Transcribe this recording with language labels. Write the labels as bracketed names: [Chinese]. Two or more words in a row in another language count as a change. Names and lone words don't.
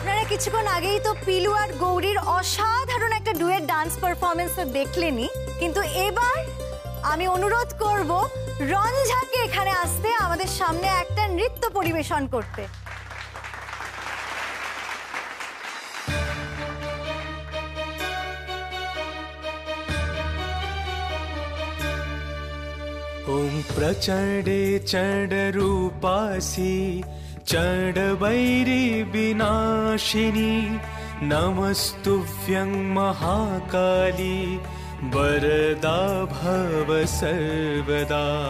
[Bangla] কিছুক্ষণ আগেই তো পিলু আর গৌরীর অসাধারণ একটা ডুয়েট ডান্স পারফরমেন্স তো দেখলেনি, কিন্তু এবার আমি অনুরোধ করব রঞ্জাকে এখানে আসতে, আমাদের সামনে একটা নৃত্য পরিবেশন করতে। [Sanskrit] ॐ प्रचण्डे चण्डरूपासि चण्डवैरी विनाशिनी नमस्तुभ्यं महाकाली वरदा भव सर्वदा।